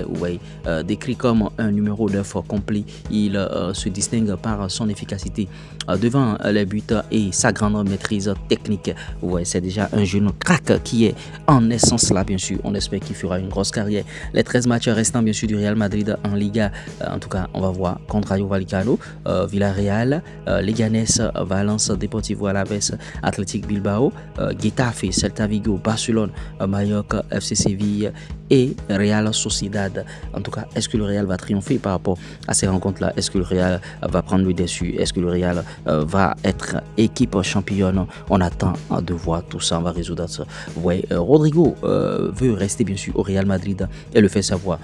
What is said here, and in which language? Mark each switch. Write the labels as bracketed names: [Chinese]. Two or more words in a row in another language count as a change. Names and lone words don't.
[French] Ouais, décrit comme un numéro 9 complet, il se distingue par son efficacité devant les buts et sa grande maîtrise technique. Ouais, c'est déjà un jeune crack qui est en essence là, bien sûr. On espère qu'il fera une grosse carrière. Les 13 matchs restants bien sûr du Real Madrid en Liga, en tout cas on va voir contre Rayo Vallecano, Villarreal, Leganés, Valence, Deportivo Alaves, Athletic Bilbao, Getafe, Celta Vigo, Barcelone, Mallorca, FC Séville et Real Sociedad. En tout cas, est-ce que le Real va triompher par rapport à ces rencontres-là? Est-ce que le Real va prendre le dessus? Est-ce que le Real va être équipe championne? On attend de voir tout ça, on va résoudre ça. Ouais, Rodrigo veut rester bien sûr au Real Madrid et le fait savoir.